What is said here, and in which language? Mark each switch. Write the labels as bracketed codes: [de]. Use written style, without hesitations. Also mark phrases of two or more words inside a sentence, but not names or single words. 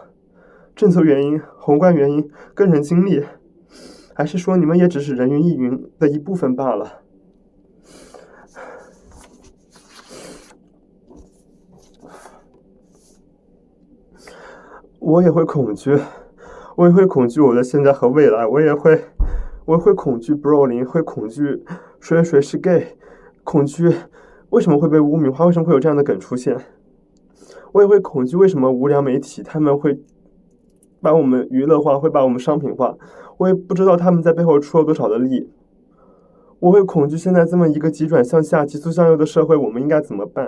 [zh] 政策原因、宏觀原因、個人經歷，還是說你們也只是人云亦云的一部分罷了？我也會恐懼，我也会恐懼我的現在和未來，我也會恐懼 Bro0，會恐懼誰是 gay， 恐懼為什麼會被污名化，為什麼會有這樣的梗出現？我也會恐懼為什麼無良媒體他們會把我們娛樂化，會把我們商品化，我也不知道他們在背後出了多少的力。我會恐懼現在這麼一個急轉向下、急速向右的社會，我們應該怎麼辦？